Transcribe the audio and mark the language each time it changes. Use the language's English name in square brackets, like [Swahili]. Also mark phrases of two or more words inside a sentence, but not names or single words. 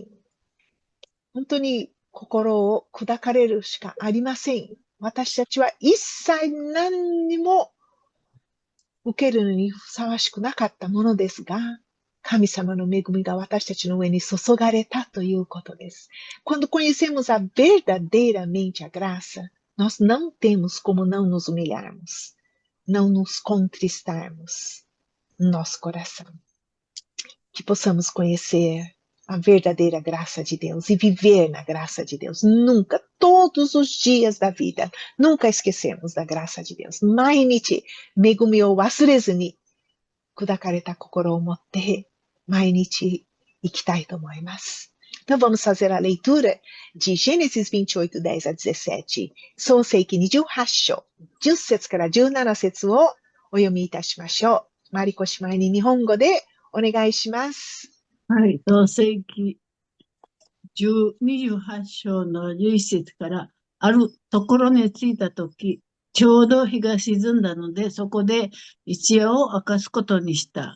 [Japanese] 本当に心を砕かれるしかありません。私たちは一切何にも受けるのにふさわしくなかったものですが、神様の恵みが私たちの上に注がれたということです。 [Portuguese] Quando conhecemos a verdadeiramente a graça, nós não temos como não nos humilharmos, não nos contristarmos no nosso coração. Que possamos conhecer a verdadeira graça de Deus e viver na graça de Deus. Nunca, todos os dias da vida, nunca esquecemos da graça de Deus. [Japanese] 毎日、恵みを忘れずに、砕かれた心を持って、毎日生きたいと思います。 [Portuguese] Então vamos fazer a leitura de Gênesis 28, 10 a 17. [Japanese] 創世記28章、10節から17節をお読みいたしましょう。マリコ姉妹に日本語でお願いします。はい、創世記28章の11節から、あるところに着いたとき、ちょうど日が沈んだので、そこで一夜を明かすことにした。